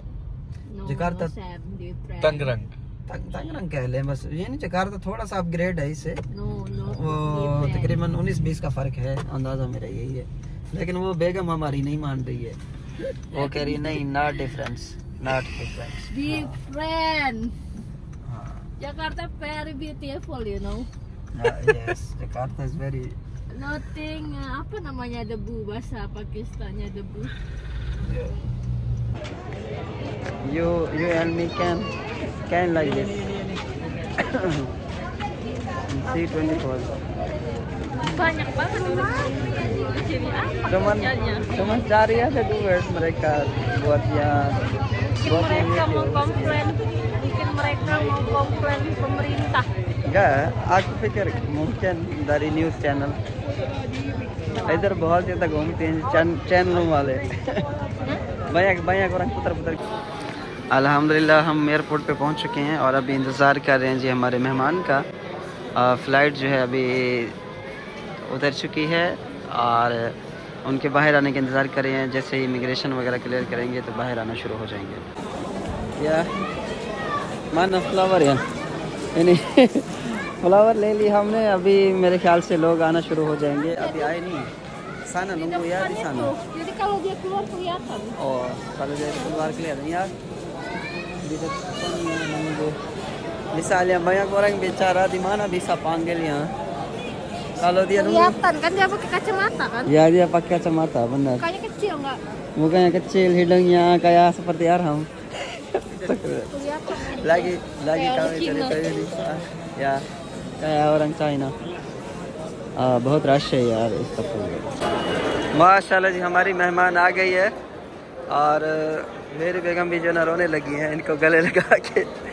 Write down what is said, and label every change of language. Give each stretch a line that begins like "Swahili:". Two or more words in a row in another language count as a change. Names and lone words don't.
Urdu: جکارتا تنگرنگ کہہ لیں بس، یہ نہیں جکارتا تھوڑا سا اپگریڈ ہے اس سے. وہ تقریباً 19-20 کا فرق ہے، اندازہ میرا یہی ہے. لیکن وہ بیگم ہماری نہیں مان رہی ہے، وہ کہہ رہی ہے نہیں
English: not difference. Different. Jakarta very beautiful, you know. Yes, Jakarta is very.
Indonesian: Nothing apa namanya debu, bahasa Pakistannya debu.
English: You and me can like this. C24.
Indonesian: Banyak banget jadi apa kerjanya? Cuman cari aja duit mereka buat mereka mau komplain, bikin mereka mau komplain pemerintah. Enggak, aku pikir mungkin dari
English: news channel.
Urdu: ادھر بہت زیادہ گھومتے ہیں چینلوں والے.
Indonesian: banyak orang putar-putar।
Urdu: الحمدللہ ہم ایئرپورٹ پہ پہنچ چکے ہیں اور ابھی انتظار کر رہے ہیں جی ہمارے مہمان کا. فلائٹ جو ہے ابھی اتر چکی ہے اور ان کے باہر آنے کا انتظار کر رہے ہیں. جیسے ہی امیگریشن وغیرہ کلیئر کریں گے تو باہر آنا شروع ہو جائیں گے۔ یا مانا فلاور یار فلاور لے لی ہم نے، ابھی میرے خیال سے لوگ آنا شروع ہو جائیں گے. ابھی آئے نہیں
Indonesian: sana nunggu ya di sana. Jadi kalau dia keluar kelihatan. Oh, kalau dia keluar kelihatan ya. Di depan nunggu. Misalnya banyak orang bicara di mana bisa panggil ya. Kalau dia nunggu. Kelihatan kan dia pakai kacamata kan? Ya dia pakai kacamata benar. Mukanya kecil enggak? Mukanya kecil, hidungnya kayak seperti Arham. Kelihatan. lagi Kayak kami Cina. cerita ya kayak orang China।
Urdu: بہت رش ہے یار اس سفر میں. ماشاءاللہ جی ہماری مہمان آ گئی ہے اور میری بیگم بھی جو نا رونے لگی ہے ان کو گلے لگا کے.